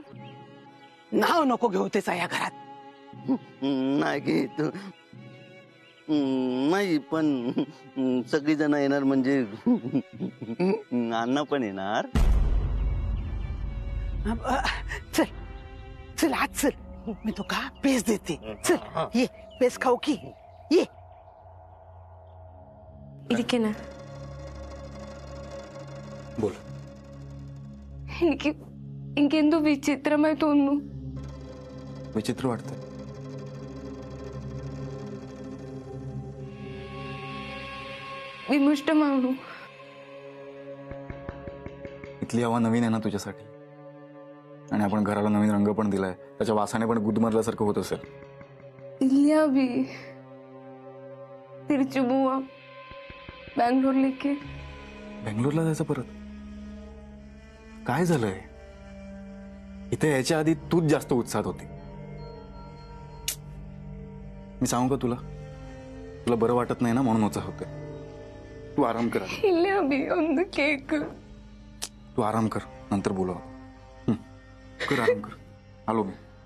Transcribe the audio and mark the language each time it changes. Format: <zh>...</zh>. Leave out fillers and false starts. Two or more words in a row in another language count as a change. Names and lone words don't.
<mr>नाव नको घेऊ त्याचा या घरात. नाही घेत नाही पण सगळी जण येणार म्हणजे अण्णा पण येणार. चल चल आज चल मी तो का पेस देते. चल ये पेस खाऊ की ये.</mr> <ml>ഇരിക്കണ</ml> <mr>बोल.</mr> <ml>എനിക്കെന്തോ വിചിത്രമായി തോന്നുന്നു.</ml> <mr>विचित्र वाटतंय? विमुष्टमावणू इथली हवा नवीन आहे ना तुझ्यासाठी आणि आपण घराला नवीन रंग पण दिलाय त्याच्या वासाने पण गुदमरल्यासारखं होत असेल.</mr> <ml>ഇല്ല അഭി തിരിച്ചു പോവാം ബാംഗ്ലൂരിലേക്ക്.</ml> <mr>बेंगलोरला जायचं परत? काय झालंय? इथे याच्या आधी तूच जास्त उत्साहात होती. मी सांगू का तुला तुला बरं वाटत नाही ना म्हणून उत्साह होते. तू आराम कर.</mr> <ml>ഇല്ല അഭി ഒന്ന് കേക്ക്.</ml> <mr>तू आराम कर नंतर बोलू. कर आराम कर. आलो मी.</mr>